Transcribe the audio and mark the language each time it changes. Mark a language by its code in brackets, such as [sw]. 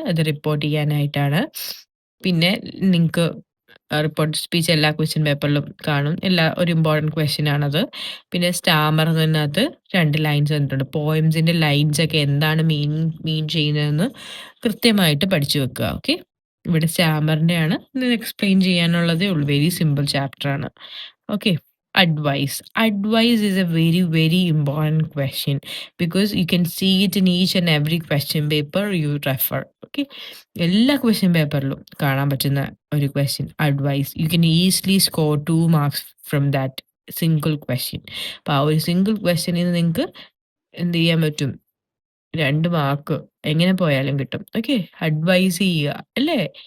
[ml] അത് റിപ്പോർട്ട് ചെയ്യാനായിട്ടാണ്. പിന്നെ നിങ്ങൾക്ക് റിപ്പോർട്ട് സ്പീച്ച് എല്ലാ ക്വസ്റ്റ്യൻ പേപ്പറിലും കാണും. ഒരു ഇമ്പോർട്ടൻറ്റ് ക്വസ്റ്റ്യൻ ആണത്. പിന്നെ സ്റ്റാമറിനകത്ത് 2 ലൈൻസ് വന്നിട്ടുണ്ട്. പോയംസിൻ്റെ ലൈൻസ് ഒക്കെ എന്താണ് മീൻ ചെയ്യുന്നതെന്ന് കൃത്യമായിട്ട് പഠിച്ചു വെക്കുക. ഓക്കെ, ഇവിടെ സ്റ്റാമറിൻ്റെ ആണ് എക്സ്പ്ലെയിൻ ചെയ്യാനുള്ളതേ ഉള്ളൂ. വെരി സിമ്പിൾ ചാപ്റ്റർ ആണ്. [en] Okay, advice is a very very important question because you can see it in each and every question paper you refer. [ml] Okay, എല്ലാ ക്വസ്റ്റ്യൻ പേപ്പറിലും കാണാൻ പറ്റുന്ന ഒരു question advice. [en] You can easily score 2 marks from that single question. [ml] അപ്പോൾ ആ ഒരു single ക്വസ്റ്റ്യനിൽ നിന്ന് നിങ്ങൾക്ക് എന്ത് ചെയ്യാൻ പറ്റും? 2 മാർക്ക് എങ്ങനെ പോയാലും കിട്ടും. ഓക്കെ, അഡ്വൈസ് ചെയ്യുക അല്ലേ?